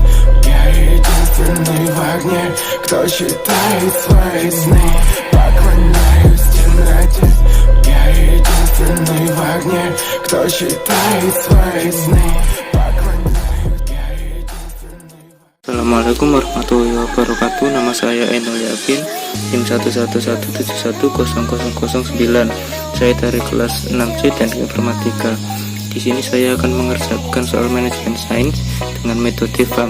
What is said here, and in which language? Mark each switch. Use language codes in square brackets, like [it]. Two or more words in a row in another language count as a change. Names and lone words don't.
[ru] Я единственный в огне, кто считает свои сны. Поклоняюсь темноте. Я единственный в огне, кто считает свои сны. [ar] السلام عليكم ورحمة الله وبركاته. [id] Nama saya Enol Yakin, NIM 11117100009. Saya dari kelas 6C dan Informatika. Di sini saya akan mengerjakan soal manajemen sains dengan metode FAM.